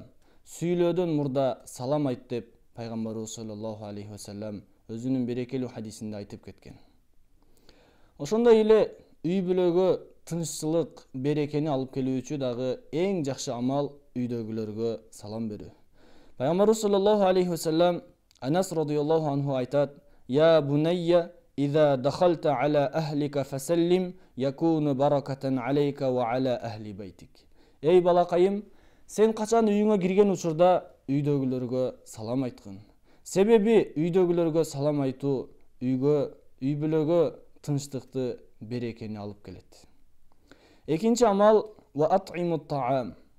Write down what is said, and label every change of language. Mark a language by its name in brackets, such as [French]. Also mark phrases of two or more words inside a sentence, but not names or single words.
[Kyrgyz] Сүйлөөдөн мурда салам айт деп пайгамбарыбыз [Arabic] صلى الله عليه وسلم [Kyrgyz] өзүнүн берекелүү хадисинде айтып кеткен. Ошондой эле үй бүлөгө тынччылык, берекени алып келүүчү дагы эң жакшы амал үйдөгүлөргө салам берүү. [Arabic] Пайгамбарыбыз صلى الله عليه وسلم Анас رضي الله عنه айтат: "يا بني إذا دخلت على أهلك فسلم يكون بركة عليك وعلى أهل بيتك." [Kyrgyz] Эй балакайым, сен качан үйүңө кирген учурда үйдөгүлөргө салам айткын. Себеби үйдөгүлөргө салам айтуу үй бүлөгө тынчтыкты, берекени алып келет. Экинчи амал [Arabic] وأطعموا الطعام.